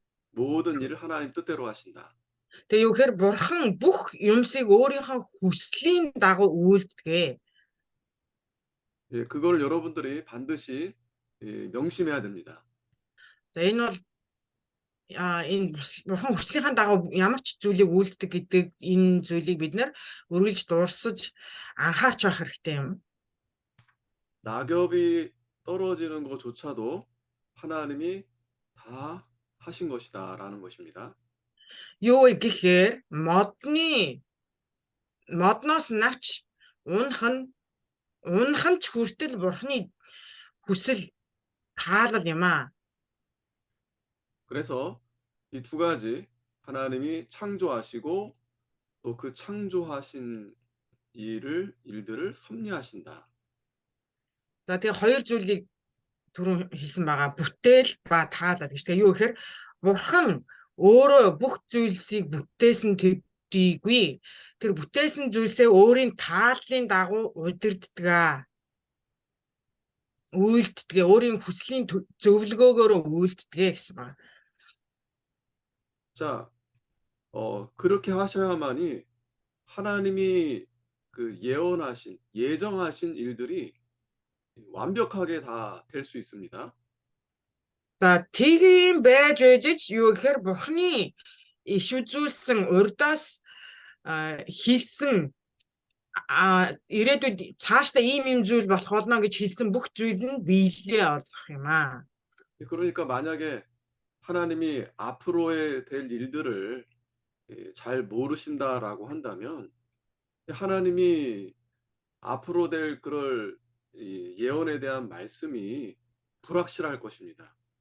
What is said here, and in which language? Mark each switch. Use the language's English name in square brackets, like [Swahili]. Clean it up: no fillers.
[Korean] 모든 일을 하나님 뜻대로 하신다. [Mongolian] Тэгээ юу гэхээр Бурхан бүх юмсыг өөрийнхөө хүслийн дагуу үйлдэгэ. [Korean] 예, 그걸 여러분들이 반드시 명심해야 됩니다. [Mongolian] За энэ бол энэ Бурхан хүслийнхаа дагуу ямар ч зүйлийг үйлддэг гэдэг энэ зүйлийг бид нэр үргэлж дурсаж анхаарч байх хэрэгтэй юм. [Korean] 낙엽이 떨어지는 것조차도 하나님이 다 하신 것이다라는 것입니다. [Mongolian] Юу вэ гэхээр модны модноос навч унах нь ч хүртэл бурхны хүсэл таалал юм аа. [Korean] 그래서 이 두 가지 하나님이 창조하시고 또 그 창조하신 일들을 섭리하신다. [Mongolian] За тэгээ хоёр зүйлийг түрүүн хэлсэн байгаа. Бүтээл ба таалал гэж. Тэгээ юу гэхээр бурхан өөрөө бүх зүйлсийг бүтээсэн төдийгүй тэр бүтээсэн зүйлсээ өөрийн тааллын дагуу удирддаг. Үйлддэг. Өөрийн хүслийн зөвлөгөөгөөр үйлддэг гэсэн байна. [Korean] 자, 그렇게 하셔야만이 하나님이 그 예정하신 일들이 완벽하게 다 될 수 있습니다. [Mongolian] За тийм байж ээж юу гэхээр бурханы иш үзүүлсэн урдаас хийсэн ирээдүйд цаашдаа ийм зүйл болох болно гэж хэлсэн бүх зүйл нь биелээ олох юм аа. [Korean] 그러니까 만약에 하나님이 앞으로의 될 일들을 잘 모르신다라고 한다면 하나님이 앞으로 될 그럴 예언에 대한 말씀이 불확실할 것입니다.